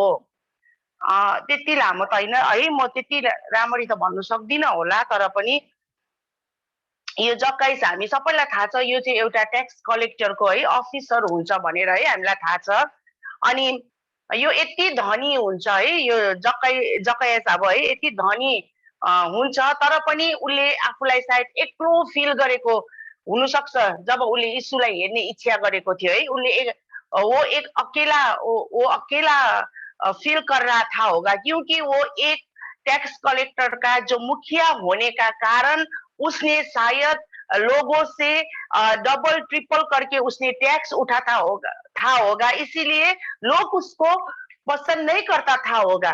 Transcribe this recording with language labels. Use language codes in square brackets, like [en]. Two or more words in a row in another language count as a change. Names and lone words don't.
[ne] त्यति लामो त होइन है, म त्यति राम्ररी त भन्नु सक्दिनँ होला, तर पनि यो जक्काइस हामी सबैलाई थाहा छ, यो चाहिँ एउटा ट्याक्स कलेक्टरको है अफिसर हुन्छ भनेर है हामीलाई थाहा छ। अनि यो यति धनी हुन्छ है, यो जक्काइस अब है यति धनी हुन्छ, तर पनि उसले आफूलाई सायद एक्लो फिल गरेको हुन सक्छ जब उसले यीशुलाई हेर्ने इच्छा गरेको थियो है। [hi] उसले वो अकेला फील कर रहा था होगा, क्योंकि वो एक टैक्स कलेक्टर का जो मुखिया होने का कारण उसने शायद लोगों से डबल ट्रिपल करके उसने टैक्स उठाता होगा, इसीलिए लोग उसको पसंद नहीं करता था होगा।